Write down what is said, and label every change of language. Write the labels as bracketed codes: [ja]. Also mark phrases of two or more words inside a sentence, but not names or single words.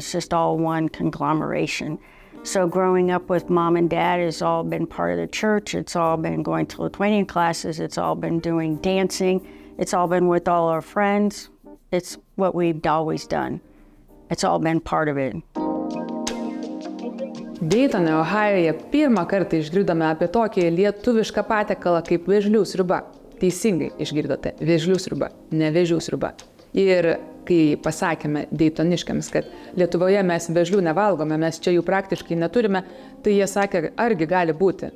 [en] It's just all one conglomeration. So growing up with mom and dad has all been part of the church. It's all been going to Lithuanian classes. It's all been doing dancing. It's all been with all our friends. It's what we've always done. It's all been part of it. [lt] Daytone, Ohajoje pirmą kartą išgirdome apie tokį lietuvišką patiekalą kaip vėžlių sriuba. Teisingai išgirdote, vėžlių sriuba, ne vėžių sriuba. Ir kai pasakėme daytoniškiams, kad Lietuvoje mes vėžlių nevalgome, mes čia jų praktiškai neturime, tai jie sakė, argi gali būti.